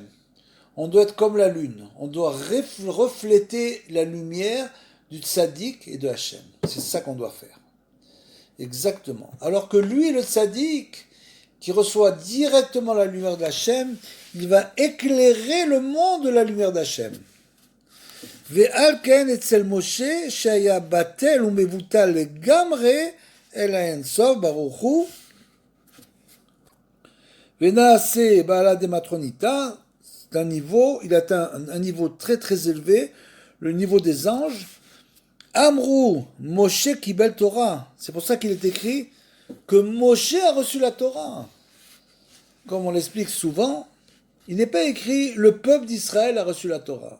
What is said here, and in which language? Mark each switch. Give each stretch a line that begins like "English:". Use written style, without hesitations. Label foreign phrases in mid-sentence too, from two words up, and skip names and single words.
French: On doit être comme la lune, on doit refléter la lumière du tzaddik et de Hachem. C'est ça qu'on doit faire. Exactement. Alors que lui, le tzaddik, qui reçoit directement la lumière d'Hachem, il va éclairer le monde de la lumière d'Hachem.
Hebrew: ועל כן אצל משה שהיה בטל ומבוטל לגמרי אל האינסוף ברוך הוא ונעשה בעלה דמטרוניתא,
French: c'est un niveau, il atteint un niveau très élevé, le niveau des anges.
Hebrew: אמרו משה קיבל תורה,
French: c'est pour ça qu'il est écrit que Moshe a reçu la Torah. Comme on l'explique souvent, il n'est pas écrit le peuple d'Israël a reçu la Torah.